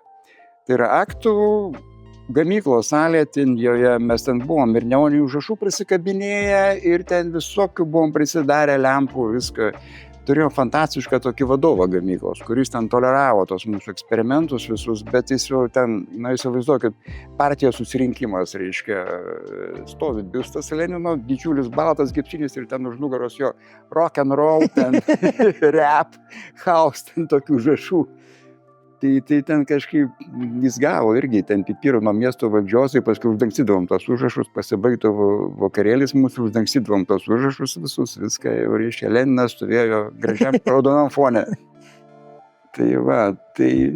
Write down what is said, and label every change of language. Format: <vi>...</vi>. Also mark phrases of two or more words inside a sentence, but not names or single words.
<lt>Tai yra aktų gamyklos salė, ten joje mes ten buvom ir neoninių užrašų prisikabinėję ir ten visokių buvom prisidarę lempų, viską. Turėjom fantastišką tokį vadovą gamyklos, kuris ten toleravo tos mūsų eksperimentus visus, bet jis jau ten, na įsivaizduokit, partijos susirinkimas, reiškia, stovi biustas Lenino, didžiulis baltas gipsinis ir ten už nugaros jo</lt> <en>rock and roll,</en> <lt>ten rap, house, ten tokių užrašų. Tai ten kažkaip jis gavo irgi, ten pipirų nuo miesto valdžios, tai paskui uždangstydavom tos užrašus, pasibaigdavo vakarėlis mūsų, uždangstydavom tos užrašus visus, viską jau reiškia, Leninas stovėjo gražiam raudonam fone. Tai va, tai...</lt>